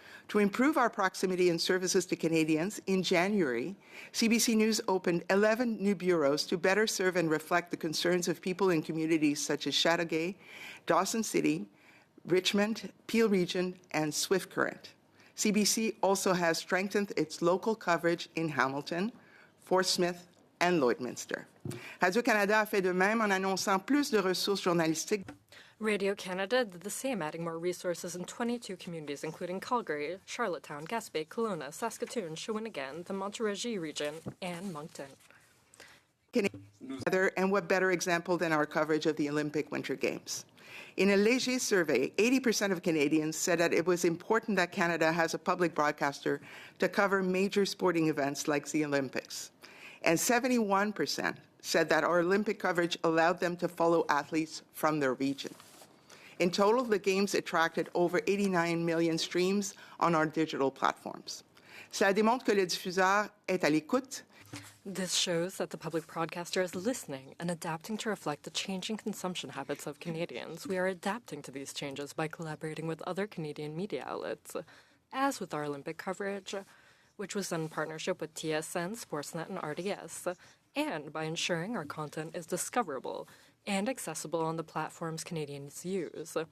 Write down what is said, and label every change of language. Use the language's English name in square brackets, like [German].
[English] To improve our proximity and services to Canadians, in January, CBC News opened 11 new bureaus to better serve and reflect the concerns of people in communities such as Chateauguay, Dawson City, Richmond, Peel Region, and Swift Current. CBC also has strengthened its local coverage in Hamilton, Fort Smith, and Lloydminster. [French] Radio-Canada a fait de même en annonçant plus de ressources journalistiques. [English] Radio-Canada did the same, adding more resources in 22 communities, including Calgary, Charlottetown, Gaspé, Kelowna, Saskatoon, Shawinigan, the Montérégie region, and Moncton. And what better example than our coverage of the Olympic Winter Games? In a Léger survey, 80% of Canadians said that it was important that Canada has a public broadcaster to cover major sporting events like the Olympics. And 71% said that our Olympic coverage allowed them to follow athletes from their region. In total, the Games attracted over 89 million streams on our digital platforms. [French] Cela démontre que le diffuseur est à l'écoute. [English] This shows that the public broadcaster is listening and adapting to reflect the changing consumption habits of Canadians. We are adapting to these changes by collaborating with other Canadian media outlets, as with our Olympic coverage, which was done in partnership with TSN, Sportsnet, and RDS, and by ensuring our content is discoverable and accessible on the platforms Canadians use.